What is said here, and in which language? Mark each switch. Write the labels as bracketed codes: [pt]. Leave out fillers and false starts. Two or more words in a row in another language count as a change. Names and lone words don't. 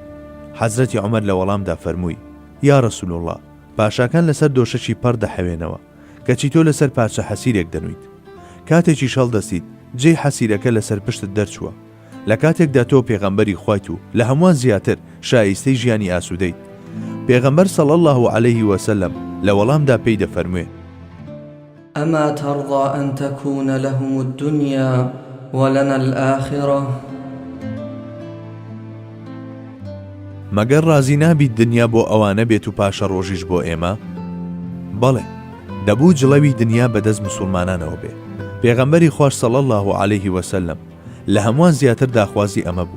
[ckb] حەزرەتی عومەر لە وەڵامدا فەرمووی [ar] یا ڕەسوول الله، [ckb] پاشاکان لەسەر دۆشەکی پەر دەحەوێنەوە کەچی تۆ لەسەر پارچە حەسیرێک دەنویت. کاتێکی شەڵ دەستیت جێی حەسیرەکە لەسەر پشتت دەرچووە. لە کاتێکدا تۆ پێغەمبەری خوایت و لە هەمووان زیاتر شایستەی ژیانی ئاسوودەیت. پێغەمبەر [ar] صلی الله علیه وسلم [ckb] لە وەڵامدا پێی دەفەرموێ [ar] أما ترضى أن تكون لهم الدنيا ولنا الآخرة؟ [ckb] مەگەر ڕازی نابیت دنیا بۆ ئەوانە بێت و پاشە ڕۆژیش بۆ ئێمە؟ بەڵێ، دەبوو جڵەوی دنیا بەدەست مسلمانانەوە بێ. پێغەمبەری خوش [ar] صلی الله علیه وسلم [ckb] لە هەمووان زیاتر داخوازی ئەمە بوو.